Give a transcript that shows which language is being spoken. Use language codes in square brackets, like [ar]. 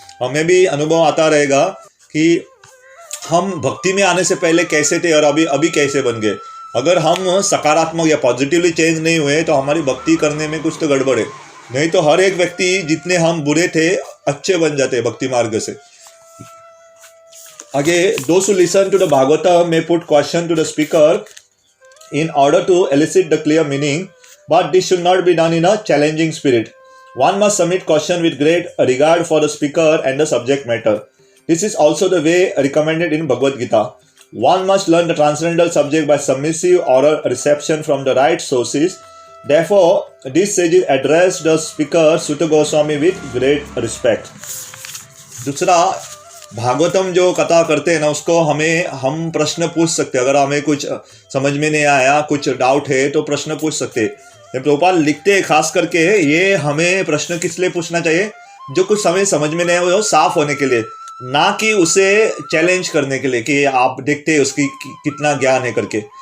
[hi] हमें भी अनुभव आता रहेगा कि हम भक्ति में आने से पहले कैसे थे और अभी कैसे बन गए। अगर हम सकारात्मक या पॉजिटिवली चेंज नहीं हुए तो हमारी भक्ति करने में कुछ तो गड़बड़ है। नहीं तो हर एक व्यक्ति जितने हम बुरे थे अच्छे बन जाते हैं भक्ति मार्ग से। [en] आगे, those who listen to the Bhagavatam may put question to the speaker in order to elicit the clear meaning, but this should not be done in a challenging spirit. One must submit question with great regard for the speaker and the subject matter. This is also the way recommended in Bhagavad Gita. One must learn the transcendental subject by submissive oral reception from the right sources. Therefore, these sages addressed the speaker Sutta Goswami with great respect. [hi] दूसरा, भागवतम जो कथा करते हैं ना उसको हम प्रश्न पूछ सकते हैं। अगर हमें कुछ समझ में नहीं आया, कुछ डाउट है तो प्रश्न पूछ सकते हैं। ये प्रभुपाद लिखते हैं खास करके ये हमें प्रश्न किस लिए पूछना चाहिए, जो कुछ हमें समझ में नहीं है वो साफ होने के लिए, ना कि उसे चैलेंज करने के लिए कि आप देखते हैं उसकी कितना ज्ञान है करके।